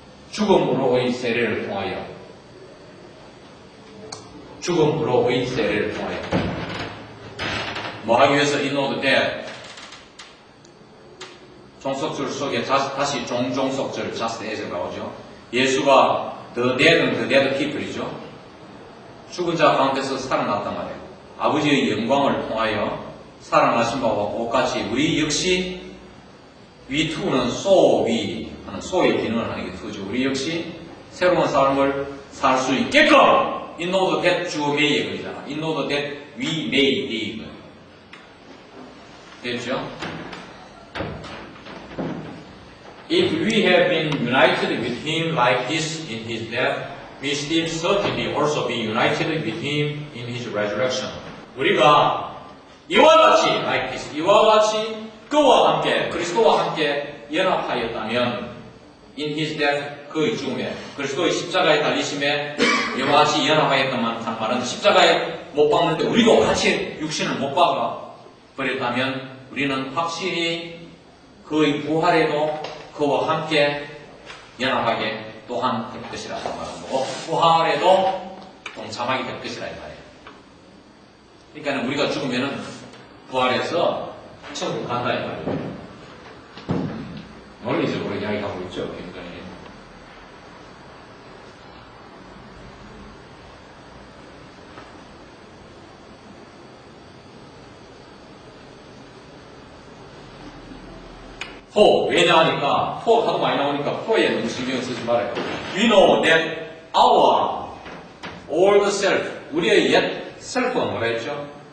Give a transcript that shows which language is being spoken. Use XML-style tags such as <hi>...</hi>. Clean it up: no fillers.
<ko>죽음으로의 세례를 통하여 죽음으로의 세례를 통하여 뭐 하기 위해서</ko> <en>in order that</en> <ko>종속절 속에 다시 종속절</ko> <en>just as</en> <ko>가 나오죠. 예수가</ko> <en>the dead</en> <ko>은</ko> <en>the dead people</en> <ko>이죠. 죽은 자 가운데서 살아났단 말이에요. 아버지의 영광을 통하여 살아나신 바와 똑같이 우리 역시</ko> <en>we too</en> <ko>는</ko> <en>so we</en> <ko>하는 so의 기능을 하는 게 too죠. 우리 역시 새로운 삶을 살 수 있게끔</ko> <en>in order that</en> <ko>주 may의 글이잖아.</ko> <en>in order that we may live.</en> <ko>됐죠?</ko> <en>If we have been united with him like this in his death, we still certainly also be united with him in his resurrection.</en> <ko>우리가 이와 같이</ko> <en>like this,</en> <ko>이와 같이 그와 함께 그리스도와 함께 연합하였다면</ko> <en>in his death</en> <ko>그의 죽음에 그리스도의 십자가에 달리심에 이와 같이 연합하였다만 한 말은 십자가에 못 박는데 우리도 같이 육신을 못 박아 버렸다면 우리는 확실히 그의 부활에도 그와 함께 연합하게 또한 될 것이라고 말하는 거고, 부활에도 동참하게 될 것이라 이 말이에요. 그러니까 우리가 죽으면은 부활해서 천국 간다 이 말이에요. 논리적으로 이야기하고 있죠, 굉장히.</ko> <en>for,</en> <ko>왜냐하니까, for 하도 많이 나오니까 for에 너무 신경 쓰지 말아요.</ko> <en>We know that our old self,</en> <ko>우리의 옛 self가 뭐라 했죠?</ko>